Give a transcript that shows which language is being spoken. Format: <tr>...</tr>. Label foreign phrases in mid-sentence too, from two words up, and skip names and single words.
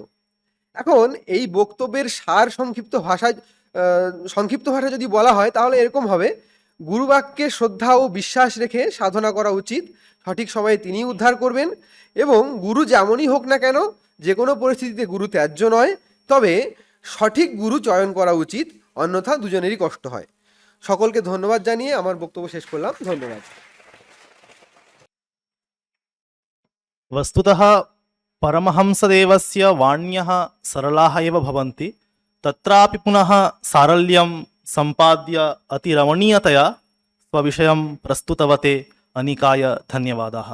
<bn>এখন এই বক্তব্যের সংক্ষিপ্ত ভাষা যদি বলা হয় তাহলে এরকম হবে: গুরুবাক্যে শ্রদ্ধা ও বিশ্বাস রেখে সাধনা করা উচিত, সঠিক সময়ে তিনি উদ্ধার করবেন। এবং গুরু যেমনই হোক না কেন যে কোনো পরিস্থিতিতে গুরু ত্যায্য নয়, তবে সঠিক গুরু চয়ন করা উচিত, অন্যথা দুজনেরই কষ্ট হয়। সকলকে ধন্যবাদ জানিয়ে আমার বক্তব্য শেষ করলাম। ধন্যবাদ।</bn> <sa>वस्तुतः परमहंसदेवस्य वाण्यः सरलाः एव भवन्ति, तत्रापि पुनः सारल्यं सम्पाद्य अतिरमणीयतया स्वविषयं प्रस्तुतवते अनिकाय धन्यवादाः।</sa>